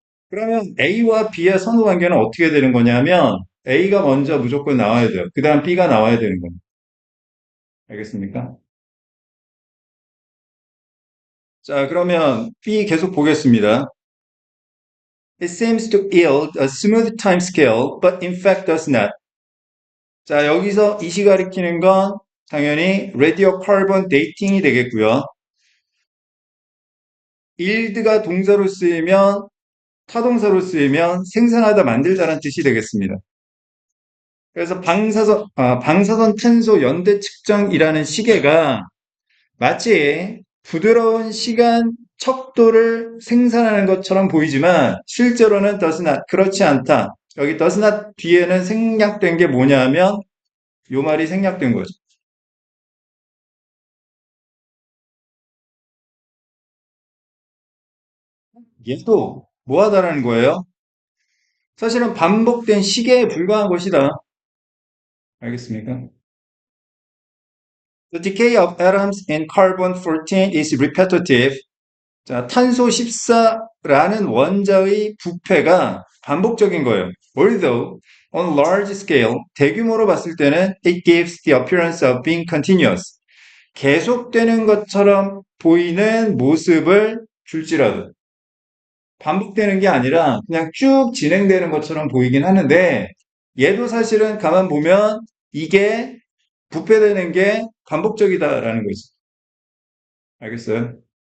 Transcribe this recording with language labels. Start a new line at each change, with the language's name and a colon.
Korean: 그러면 A와 B의 선호 관계는 어떻게 되는 거냐면 A가 먼저 무조건 나와야 돼요. 그 다음 B가 나와야 되는 겁니다. 알겠습니까? 자, 그러면 B 계속 보겠습니다.
English: It seems to yield a smooth timescale, but in fact does not.
Korean: 자, 여기서 이시 가리키는 건 당연히 라디오 카본 데이팅이 되겠고요. yield가 동사로 쓰이면 타동사로 쓰이면 생산하다 만들다라는 뜻이 되겠습니다. 그래서 방사선 탄소 연대 측정이라는 시계가 마치 부드러운 시간 척도를 생산하는 것처럼 보이지만 실제로는 does not, 그렇지 않다. 여기 does not 뒤에는 생략된 게 뭐냐면 요 말이 생략된 거죠. 얘도 뭐 하다라는 거예요? 사실은 반복된 시계에 불과한 것이다. 알겠습니까?
English: The decay of atoms in carbon 14 is repetitive.
Korean: 자, 탄소 14라는 원자의 부패가 반복적인 거예요.
English: Although on large scale,
Korean: 대규모로 봤을 때는
English: it gives the appearance of being continuous.
Korean: 계속되는 것처럼 보이는 모습을 줄지라도 반복되는 게 아니라 그냥 쭉 진행되는 것처럼 보이긴 하는데 얘도 사실은 가만 보면 이게 부패되는 게 반복적이다라는 거지. 알겠어요?